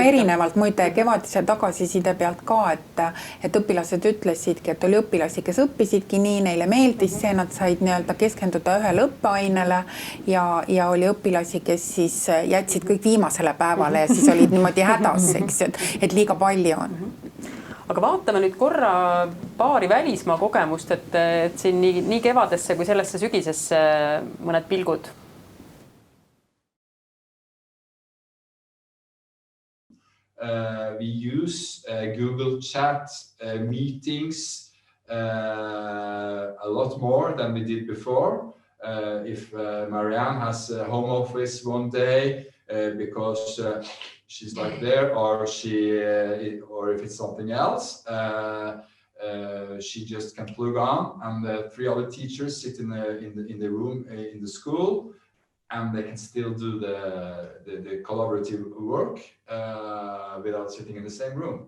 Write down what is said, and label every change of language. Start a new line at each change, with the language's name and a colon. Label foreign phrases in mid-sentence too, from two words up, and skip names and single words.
Estonian: erinevalt muide kevadise tagasiside pealt ka, et õpilased ütlesidki, et oli õpilasi, kes õppisidki nii, neile meeldis see, nad said nii-öelda keskenduda ühele õppeainele ja oli õpilasi, kes siis jätsid kõik viimasele päevale ja siis olid niimoodi hädas, eks, et liiga palju on. Aga vaatame nüüd korra paari välismaa kogemust, et siin nii kevadesse kui sellesse sügisesse mõned pilgud.
English: We use Google Chat meetings a lot more than we did before. If Marianne has a home office one day because she's like there, or or if it's something else, she just can plug on, and the 3 other teachers sit in the room in the school, and they can still do the collaborative work without sitting in the same room.